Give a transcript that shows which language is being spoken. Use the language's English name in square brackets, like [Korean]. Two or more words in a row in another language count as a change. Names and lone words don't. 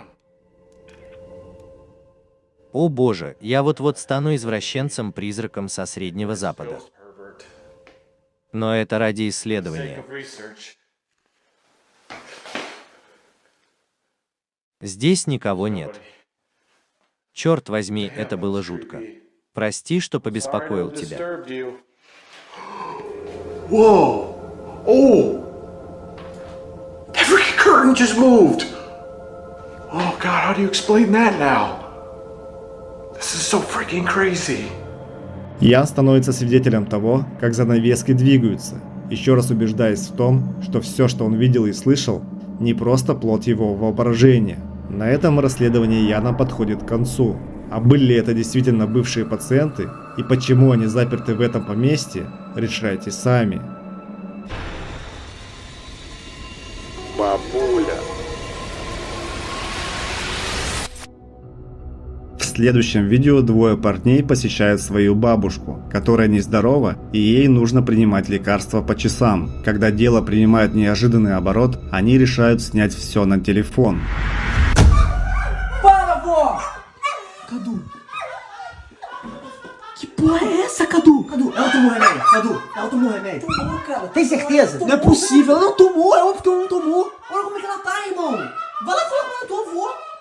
[Russian] О боже, я вот-вот стану извращенцем-призраком со Среднего Запада. Но это ради исследования. Здесь никого нет. Черт возьми, это было жутко. Прости, что побеспокоил тебя. [English] Whoa! Oh! That freaking curtain just moved! Oh god, how do you explain that now? This is so freaking crazy. [Russian] Ян становится свидетелем того, как занавески двигаются, еще раз убеждаясь в том, что все, что он видел и слышал, не просто плод его воображения. На этом расследование Яна подходит к концу. А были ли это действительно бывшие пациенты и почему они заперты в этом поместье, решайте сами. Бабуля. В следующем видео двое парней посещают свою бабушку, которая нездорова и ей нужно принимать лекарства по часам. Когда дело принимает неожиданный оборот, они решают снять все на телефон. [Portuguese] Para, vó! Cadu. Que porra é essa, Cadu? Cadu, ela tomou remédio. Cadu, ela tomou remédio. Tomou, cara. Tem certeza? Não é possível. Ela não tomou. É óbvio que ela não tomou. Olha como é que ela tá, irmão. Vai lá falar com a tua avó.